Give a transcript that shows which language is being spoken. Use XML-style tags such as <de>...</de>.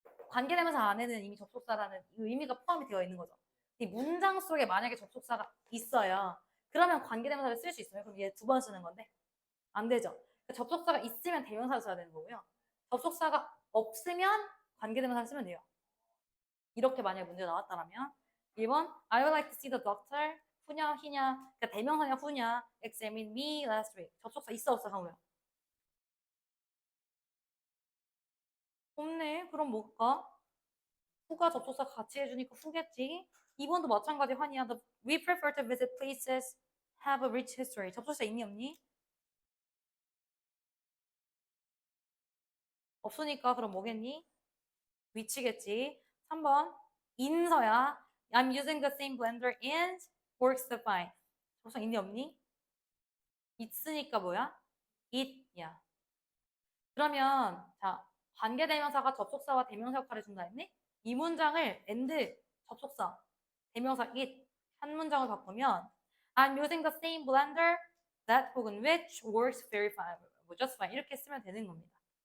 <ko>관계대명사 안에는 이미 접속사라는 의미가 포함이 되어 있는 거죠. 이 문장 속에 만약에 접속사가 있어요. 그러면 관계대명사를 쓸 수 있어요. 그럼 얘 두 번 쓰는 건데 안 되죠. 그러니까 접속사가 있으면 대명사를 써야 되는 거고요. 접속사가 없으면 관계대명사를 쓰면 돼요. 이렇게 만약에 문제 나왔다면</ko> <en>1번 I would like to see the doctor.</en> <ko>후냐 희냐 그러니까 대명사냐 후냐</ko> <en>examine me last week.</en> <ko>접속사 있어 없어 강우야? 없네. 그럼 뭘까? who가 접속사 같이 해주니까 who겠지. 2번도 마찬가지 환희야.</ko> <en>We prefer to visit places have a rich history.</en> <ko>접속사 있니 없니? 없으니까 그럼 뭐겠니? 위치겠지. 3번 인서야.</ko> <en>I'm using the same blender and works fine.</en> <ko>접속사 있니 없니? 있으니까 뭐야? it야. 그러면 자 관계대명사가 접속사와 대명사 역할을 준다 했니? 이 문장을 and 접속사 대명사 it 한 문장을 바꾸면</ko> <en>I'm using the same blender that</en> <ko>혹은</ko> <en>which works very fine,</en> <ko>뭐</ko> <en>just fine</en> <ko>이렇게 쓰면 되는 겁니다.</ko>